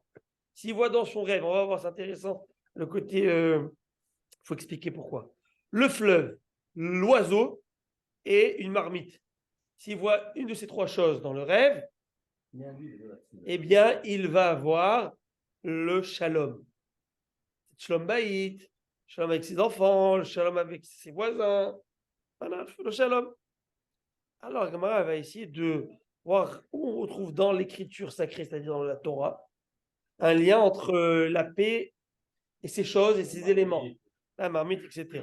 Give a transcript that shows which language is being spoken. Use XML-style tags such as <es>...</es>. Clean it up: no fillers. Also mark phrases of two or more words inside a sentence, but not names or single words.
<fr>S'il voit dans son rêve, on va voir, c'est intéressant. Le côté, il faut expliquer pourquoi. Le fleuve, l'oiseau et une marmite. S'il voit une de ces trois choses dans le rêve, eh bien, il va avoir le shalom.</fr> <he>שלום בית,</he> <fr>shalom avec ses enfants, le shalom avec ses voisins. Voilà, le shalom. Alors, Gemara va essayer de voir où on retrouve dans l'écriture sacrée, c'est-à-dire dans la Torah, un lien entre la paix et ces choses et ces éléments, la marmite, etc.</fr>